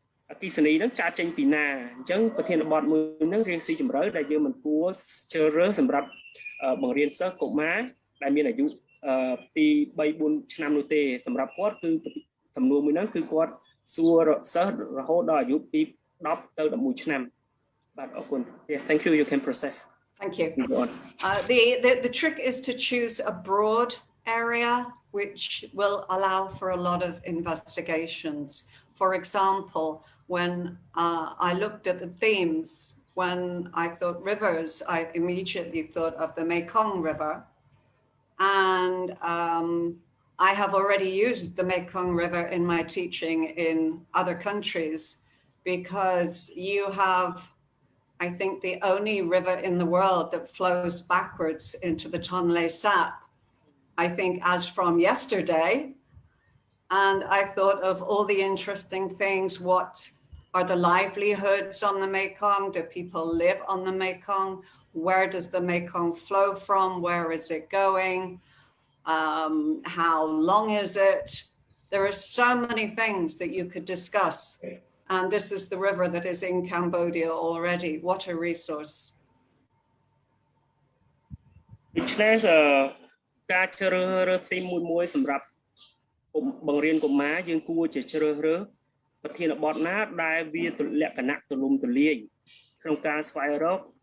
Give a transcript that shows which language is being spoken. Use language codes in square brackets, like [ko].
[km] អគិសនីហ្នឹងកើតចេញពីណាអញ្ចឹងប្រធានបទមួយហ្នឹងរៀងស៊ីជម្រៅដែលយើងមិនគួរជ្រើសរើសសម្រាប់បង្រៀនសិស្សកុមារដែលមានអាយុពី3-4ឆ្នាំនោះទេសម្រាប់គាត់គឺសំណួរមួយហ្នឹងគឺគាត់សួរសិស្សរហូតដល់អាយុពី10ទៅ11ឆ្នាំបាទអរគុណ [en] Thank you you can process Thank you. The trick is to choose a broad area which will allow for a lot of investigations. For example, when I looked at the themes, when I thought rivers, I immediately thought of the Mekong River. And I have already used the Mekong River in my teaching in other countries because you have, I think, the only river in the world that flows backwards into the Tonle Sap, I think, as from yesterday. And I thought of all the interesting things. What are the livelihoods on the Mekong? Do people live on the Mekong? Where does the Mekong flow from? Where is it going? How long is it? There are so many things that you could discuss And this is the river that is in Cambodia already. What a resource. [km] ដូច្នេះការជ្រើសរើសធីមមួយសម្រាប់បង្រៀនកុមារយើងគួរជាជ្រើសរើសប្រធានបទណាដែលវាលក្ខណៈទូលំទូលាយក្នុងការស្វែងរក